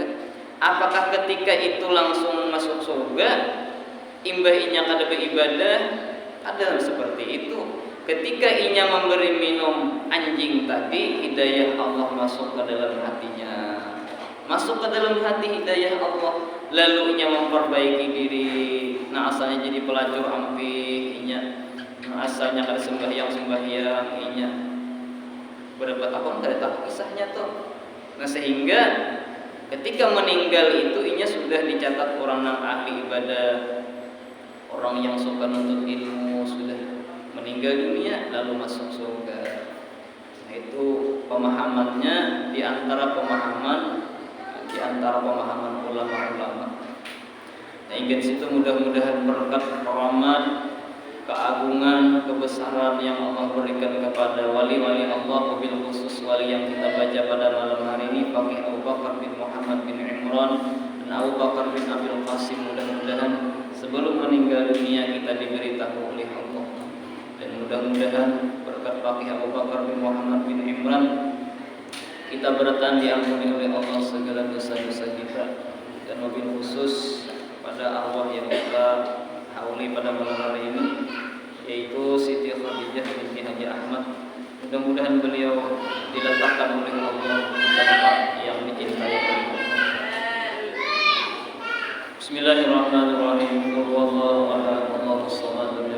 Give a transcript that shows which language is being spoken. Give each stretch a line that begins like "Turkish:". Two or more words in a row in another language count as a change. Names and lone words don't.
Indonesian: Apakah ketika itu langsung masuk surga?
Banjar: Imbah inya kada beribadah?
Indonesian: Ada seperti itu. Ketika inya memberi minum anjing tadi, hidayah Allah masuk ke dalam hatinya. Masuk ke dalam hati hidayah Allah.
Banjar: Lalu inya memperbaiki diri. Nah asalnya jadi pelacur ampih inya. Nah asalnya kada sembahyang inya. Berapa tahun kada tahu kisahnya tuh.
Indonesian: Nah sehingga ketika meninggal itu inya sudah dicatat orang yang ahli ibadah, orang yang suka nuntut ilmu, sudah meninggal dunia lalu masuk surga. Nah itu pemahamannya di antara pemahaman ulama-ulama. Nah ingin situ mudah-mudahan berkat rahmat keagungan, kebesaran yang Allah berikan kepada wali-wali Allah,
Arabic: wabil khusus
Indonesian: wali yang kita baca pada malam hari ini, Faqih Abu Bakar bin Muhammad bin Imran dan Abu Bakar bin Abil Qasim. Mudah-mudahan sebelum meninggal dunia kita diberitahu oleh Allah, dan mudah-mudahan berkat Faqih Abu Bakar bin Muhammad bin Imran kita bertahan diampuni oleh Allah segala dosa-dosa kita, dan
Arabic: wabil khusus
Indonesian: pada arwah yang kita hauli pada malam hari ini, yaitu Siti Khadijah binti Haji Ahmad. Mudah-mudahan beliau diletakkan oleh Allah di tempat yang dicintai oleh Allah.
Arabic: Bismillahirrahmanirrahim. Wallahu a'lam. Allahus samad.